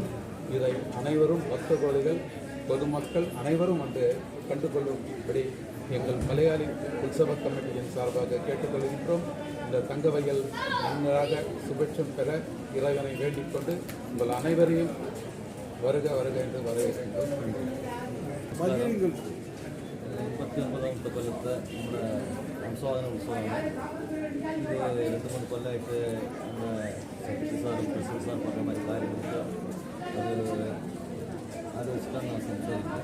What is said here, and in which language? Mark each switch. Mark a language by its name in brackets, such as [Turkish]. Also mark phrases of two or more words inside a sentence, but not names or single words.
[Tamil] இதை அனைவரும் பக்த கோடிகள் பொதுமக்கள் அனைவரும் வந்து கண்டுகொள்ளும்படி எங்கள் மலையாளி உற்சவ கமிட்டியின் சார்பாக கேட்டுக்கொள்கின்றோம். இந்த தங்க வயல் நன்றாக சுபிட்சம் பெற இறைவனை வேண்டிக் கொண்டு உங்கள் அனைவரையும் வருக வருக என்று வரவேற்கின்றோம். [Malayalam] 89ാമത്തെ കൊല്ലത്തെ നമ്മുടെ സംസ്വാദന ഉത്സവമാണ്. ഇത് 2-3 കൊല്ലമായിട്ട് നമ്മുടെ സെക്രട്ടറി സാറും പ്രസിഡന്റ് സാറും പറഞ്ഞ മാതിരി കാര്യങ്ങൾക്ക് അത് ആലോചിച്ചിട്ടാണ് ഞാൻ സംസാരിക്കുന്നത്.